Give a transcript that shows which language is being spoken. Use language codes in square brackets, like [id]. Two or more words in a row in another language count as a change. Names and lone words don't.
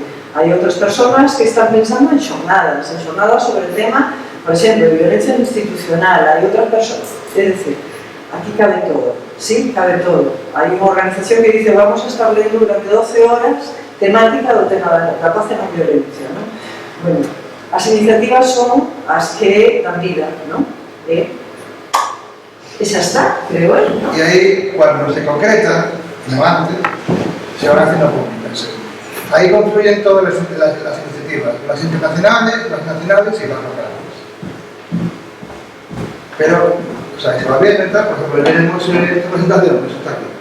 [gl] Hai outras persoas que están pensando en xornadas sobre [es] el tema, [gl] por exemplo, de violencia institucional, hai outras persoas, é dicir, aquí cabe todo, sí, cabe todo. Hai unha organización que dice, vamos a estar lendo durante 12 horas temática do tema da paz e non violencia, non? Bueno, as iniciativas son as que dan vida, non? E xa está, creo eu, non? E aí, [es] cuando se concreta, no antes, se van haciendo públicas. Ahí confluyen todas las iniciativas, las internacionales, las nacionales y las locales. Pero, o sea, se va viendo y tal, por ejemplo, tenemos presentación, pues está aquí.